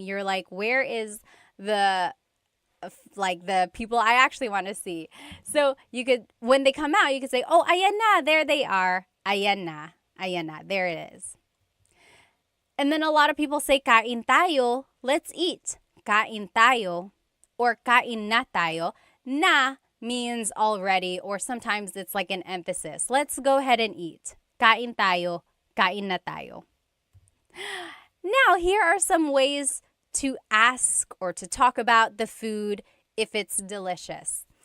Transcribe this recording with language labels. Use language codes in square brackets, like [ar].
[en] You're like, where is the people I actually want to see? So you could, when they come out, you could say, oh, [tl] ayan na, [en] there they are. [tl] Ayan na, [en] there it is. And then a lot of people say, [tl] kain tayo, [en] let's eat. [tl] Kain tayo, or kain na tayo. [en] Na means already, or sometimes it's like an emphasis. Let's go ahead and eat. [tl] Kain tayo, kain na tayo. [en] Now, here are some ways to ask or to talk about the food if it's delicious.